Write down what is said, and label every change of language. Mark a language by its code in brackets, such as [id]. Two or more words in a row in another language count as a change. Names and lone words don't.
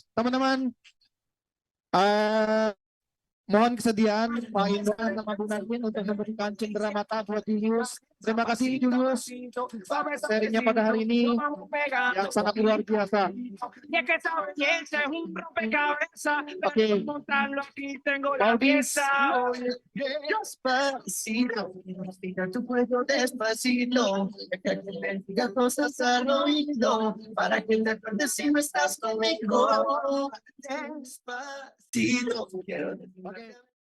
[id] Teman-teman, mohon kesediaan Pak Indra sama Bu Narmin untuk memberikan cendera mata buat Julius. Terima kasih Julius. Sharingnya pada hari ini yang sangat luar biasa. Oke, Maudis. [es] Despacito, mira tu cuello despacito, que te diga cosas al oído, para que te acuerdes si no estás conmigo. Despacito, quiero decirte.